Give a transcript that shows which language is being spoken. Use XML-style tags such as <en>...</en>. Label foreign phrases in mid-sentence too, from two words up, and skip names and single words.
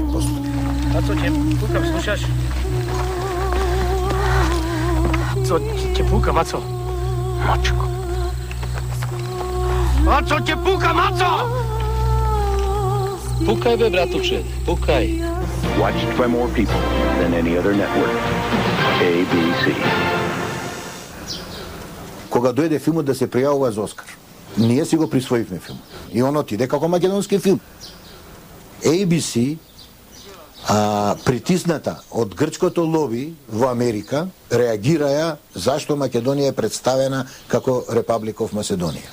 <mk>Мацо, ќе пукам, слушаш? Мацо, ќе пука, Мацо. Мачко. Мацо, ќе пука, Мацо! Пукај бе, братуче, пукај.</mk> <en>Watched by more people than any other network. ABC.</en> <mk>Кога дојде филмот да се пријавува за Оскар, ние си го присвоивме филмот. И он отиде како македонски филм. ABC, притисната од грчкото лоби во Америка, реагираја зашто Македонија е представена како Republic of Macedonia.</mk>